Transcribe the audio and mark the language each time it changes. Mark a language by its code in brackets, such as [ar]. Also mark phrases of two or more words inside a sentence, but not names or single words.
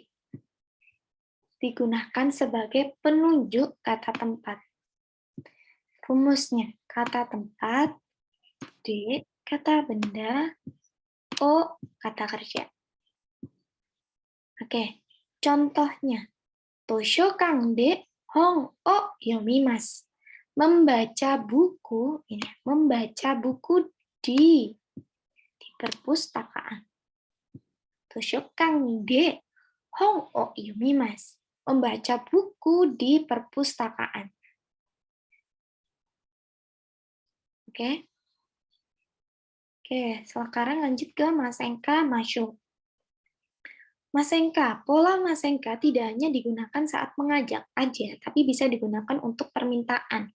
[id] Digunakan sebagai penunjuk kata tempat. Rumusnya, kata tempat, D, kata benda, O, kata kerja. Oke, contohnya. [ja] 図書館で本を読みます. [id] Membaca buku, ini, membaca buku di perpustakaan. [ja] 図書館で本を読みます. [id] Membaca buku di perpustakaan. Oke. Oke, sekarang lanjut ke [ja] ませんか ましょう. [id] Masenka, pola Masenka tidak hanya digunakan saat mengajak aja, tapi bisa digunakan untuk permintaan.